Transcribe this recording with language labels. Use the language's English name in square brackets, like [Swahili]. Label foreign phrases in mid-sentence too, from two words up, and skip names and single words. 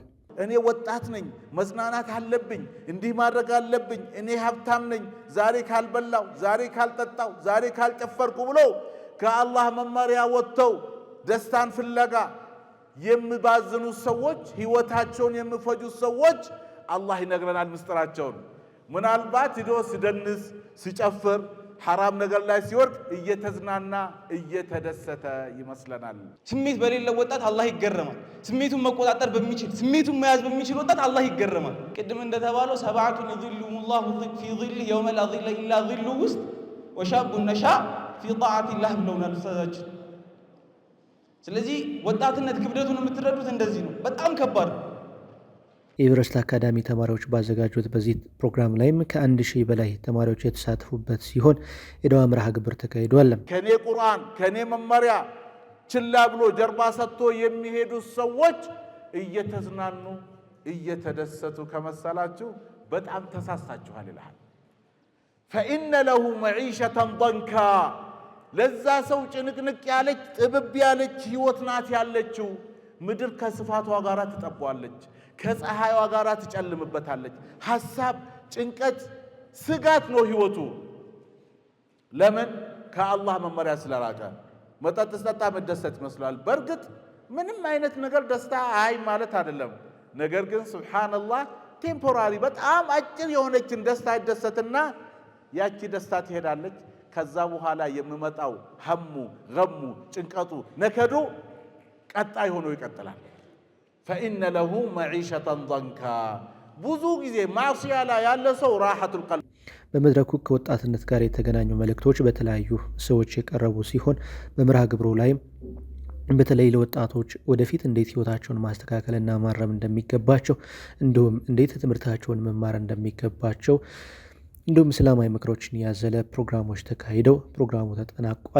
[Amharic] እኔ ወጣት ነኝ፣ መዝናናት አለብኝ፣ እንዲህ ማድረግ አለብኝ፣ እኔ ሀብታም ነኝ፣ ዛሬ ካልበላው፣ ዛሬ ካልጠጣው፣ ዛሬ ካልጨፈርኩ ብሎ ከአላህ መመሪያ ወጥተው ደስታን ፍለጋ የሚባዝኑ ሰዎች፣ ህይወታቸውን የሚፈጁ ሰዎች አላህ ይነግረናል ምስጢራቸውን። ምናልባት ሂዶ ሲደንስ ሲጨፍር ሐራም ነገር ላይ ሲወርቅ እየተዝናና እየተደሰተ ይመስለናል። ስሜት በሌለው ወጣት አላህ ይገረማል። ስሜቱን መቆጣጠር በሚችል ስሜቱን መያዝ በሚችል ወጣት አላህ ይገረማል። ቅድም እንደተባለው [Arabic] سبعة يظلهم الله في ظله يوم لا ظل إلا ظله [Amharic] ውስጥ [Arabic] وشاب نشأ في طاعة الله [Amharic] ብለውናል ኡስታዛችን። ስለዚህ ወጣትነት ክብደቱን የምትረዱት እንደዚህ ነው። በጣም ከባድ ነው። የኤቨረስት አካዳሚ ተማሪዎች ባዘጋጁት በዚህ ፕሮግራም ላይም ከአንድ ሺህ በላይ ተማሪዎች የተሳተፉበት ሲሆን የዳዋ መርሃ ግብር ተካሂዷል። ከኔ ቁርአን ከኔ መመሪያ ችላ ብሎ ጀርባ ሰጥቶ የሚሄዱ ሰዎች እየተዝናኑ እየተደሰቱ ከመሰላችሁ በጣም ተሳስታችኋል ይላል። [Arabic] فإن له معيشة ضنكا [Amharic] ለዛ ሰው ጭንቅንቅ ያለች ጥብብ ያለች ህይወት ናት ያለችው። ምድር ከስፋቷ ጋር ትጠቧለች፣ ከፀሐይዋ ጋር ትጨልምበታለች። ሐሳብ፣ ጭንቀት፣ ስጋት ነው ህይወቱ። ለምን? ከአላህ መመሪያ ስለራቀ። መጠጥ ስጠጣ መደሰት ይመስላል። በእርግጥ ምንም አይነት ነገር ደስታ አይ ማለት አይደለም። ነገር ግን ሱብሃንአላህ ቴምፖራሪ በጣም አጭር የሆነችን ደስታ ይደሰትና ያቺ ደስታ ትሄዳለች። ከዛ በኋላ የሚመጣው [Arabic] همّ، غمّ፣ [Amharic] ጭንቀቱ፣ ነከዱ ቀጣይ ሆኖ ይቀጥላል። [Arabic] فإن له معيشة ضنكا [Amharic] ብዙ ጊዜ ማዕሲያ ላይ ያለ ሰው [Arabic] راحة القلب። [Amharic] በመድረኩ ከወጣትነት ጋር የተገናኙ መልእክቶች በተለያዩ ሰዎች የቀረቡ ሲሆን በመርሃ ግብሩ ላይም በተለይ ለወጣቶች ወደፊት እንዴት ህይወታቸውን ማስተካከልና ማረም እንደሚገባቸው እንዲሁም እንዴት ትምህርታቸውን መማር እንደሚገባቸው እንዲሁም እስላማዊ ምክሮችን ያዘለ ፕሮግራሞች ተካሂደው ፕሮግራሙ ተጠናቋል።